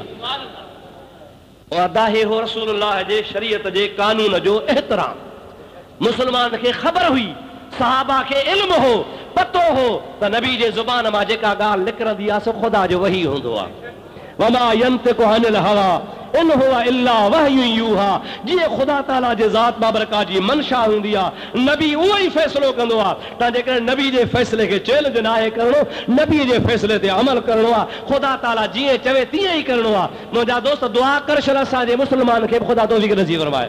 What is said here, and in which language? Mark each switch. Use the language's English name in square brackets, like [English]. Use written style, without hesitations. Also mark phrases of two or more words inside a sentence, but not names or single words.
[Sindhi] अदाहे हो रसूलुल्लाह जे शरीयत जे कानून जो एहतराम। मुसलमान खे ख़बर हुई, सहाबा खे इल्म हो, पतो हो त नबी जे ज़ुबान मां जेका ॻाल्हि निकिरंदी आहे सो ख़ुदा जो वही हूंदो आहे। [Arabic] وما ينطق عن الهوى إن هو إلا وحي يوحى. [Sindhi] जीअं ख़ुदा ताला जे ज़ात बाबरकात जी मंशा हूंदी आहे, नबी उहो ई फ़ैसिलो कंदो आहे। तव्हां जेकॾहिं नबी जे फ़ैसिले खे चैलेंज न आहे करणो, नबी जे फ़ैसिले ते अमल करणो आहे। ख़ुदा ताला जीअं चवे तीअं ई करणो आहे। मुंहिंजा दोस्त दुआ कर छॾ असांजे मुस्लमान खे ख़ुदा तौफ़ीक़ नसीब फरमाए।